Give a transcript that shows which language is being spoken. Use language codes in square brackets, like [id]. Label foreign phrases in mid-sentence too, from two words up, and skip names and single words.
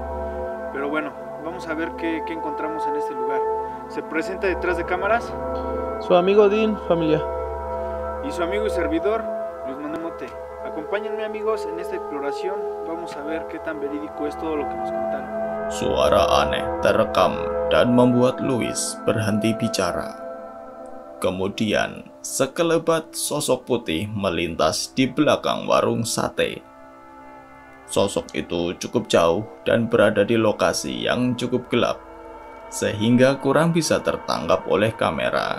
[es] Pero bueno, vamos a ver qué encontramos en este lugar. Se presenta detrás de cámaras Su amigo Odin, familia. y su amigo y servidor, Luis Manuel Mote. Acompáñenme, amigos, en esta exploración. Vamos a ver qué tan verídico es todo lo que nos contaron. [id] Suara aneh terekam dan membuat Luis berhenti bicara. Kemudian, sekelebat sosok putih melintas di belakang warung sate. Sosok itu cukup jauh dan berada di lokasi yang cukup gelap, sehingga kurang bisa tertangkap oleh kamera.